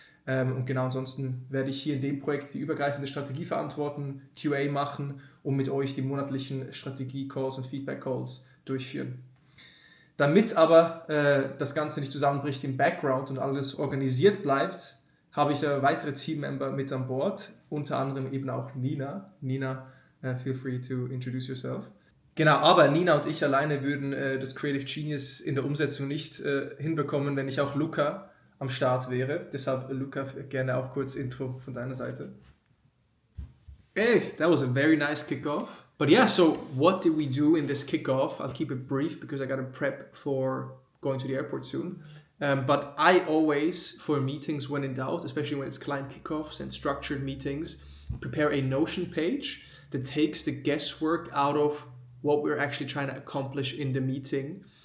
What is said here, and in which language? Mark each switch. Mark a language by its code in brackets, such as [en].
[de] Und genau, ansonsten werde ich hier in dem Projekt die übergreifende Strategie verantworten, QA machen und mit euch die monatlichen Strategie-Calls und Feedback-Calls durchführen. Damit aber das Ganze nicht zusammenbricht im Background und alles organisiert bleibt, habe ich weitere Teammember mit an Bord, unter anderem eben auch Nina. [en] Nina, feel free to introduce yourself. [de] Genau, aber Nina und ich alleine würden das Creative Genius in der Umsetzung nicht hinbekommen, wenn nicht auch Luca am Start wäre. Deshalb, Luca, gerne auch kurz Intro von deiner Seite. [en] Hey, that was a very nice kickoff. But yeah, so what did we do in this kickoff? I'll keep it brief because I got to prep for going to the airport soon. But I always, for meetings when in doubt, especially when it's client kickoffs and structured meetings, prepare a Notion page that takes the guesswork out of what we're actually trying to accomplish in the meeting